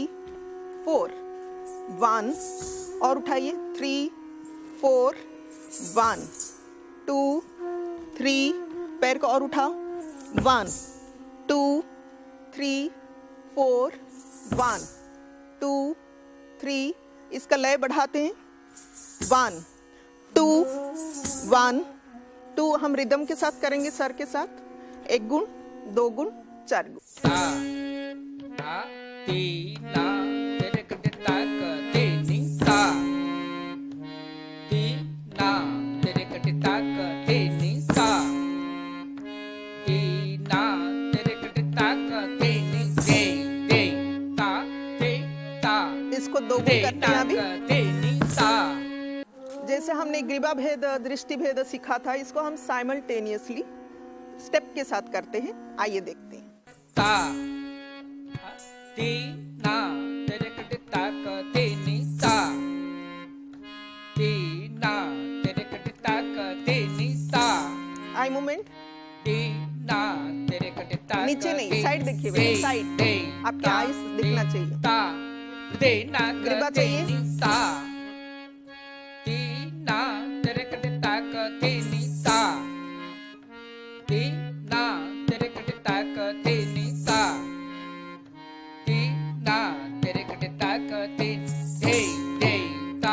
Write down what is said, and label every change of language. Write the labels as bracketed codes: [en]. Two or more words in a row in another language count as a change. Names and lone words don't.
[hi] 4, 1 और उठाइए 3 4, 1 2 3, पैर को और उठाओ 1 2 3 4, 1 2 3, इसका लय बढ़ाते हैं 1 2 1 2। हम रिदम के साथ करेंगे, सर के साथ। 1 गुण 2 गुण 4 गुण। ता ता ती ना तेरे कटे ताक ते नी ता ती ना तेरे कटे ताक ते नी ता ती ना तेरे कटे ताक ते नी ते ते ता ते ता। इसको 2 गुण करते हैं अभी। ते नी ता। जैसे हमने ग्रीवा भेद दृष्टि भेद सीखा था, इसको हम साइमल्टेनियसली स्टेप के साथ करते हैं। आइए देखते हैं। ता ती ना तेरे कटे ताक ते नी ता ती ना तेरे कटे ताक ते नी ता [en] eye movement [hi] ती ना तेरे कटे ताक नीचे नहीं, साइड देखिए बेटा, साइड। आपके आईज दिखना चाहिए। ता ते ना ग्रीवा ते चाहिए। नी ता ती ना तेरे कटे ताक ते नी ता ती ना तेरे कटे ताक ते नी ता ती ना तेरे कटे ताक ते ते ते ता